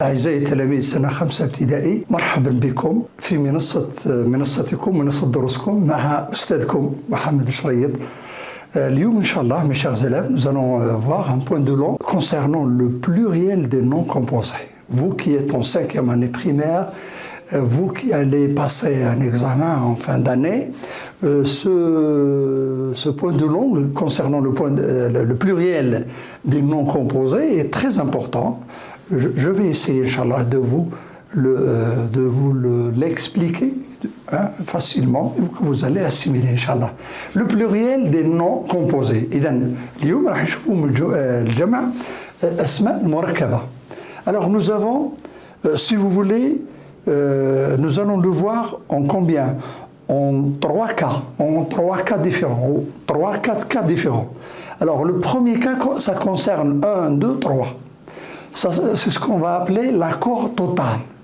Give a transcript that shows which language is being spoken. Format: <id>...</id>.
<ar>أعزائي تلاميذ سنة 5 ابتدائي، مرحبا بكم في منصتكم منصة دروسكم مع أستاذكم محمد شريط.</ar> <fr>اليوم إن شاء الله mes chers élèves, nous allons voir un point de long concernant le pluriel des noms composés. Vous qui êtes en 5e année primaire, vous qui allez passer un examen en fin d'année, ce point de long concernant le pluriel des noms composés est très important. Je vais essayer, Inch'Allah, de vous l'expliquer facilement et que vous allez assimiler, Inch'Allah. Le pluriel des noms composés.</fr> <ar>إذن اليوم راح نشوفوا الجمع أسماء المركبة.</ar> <fr>Alors nous avons, si vous voulez, nous allons le voir en combien? En 3 cas différents, 3-4 cas différents. Alors le premier cas, ça concerne 1, 2, 3. C'est ce qu'on va appeler l'accord total.</fr>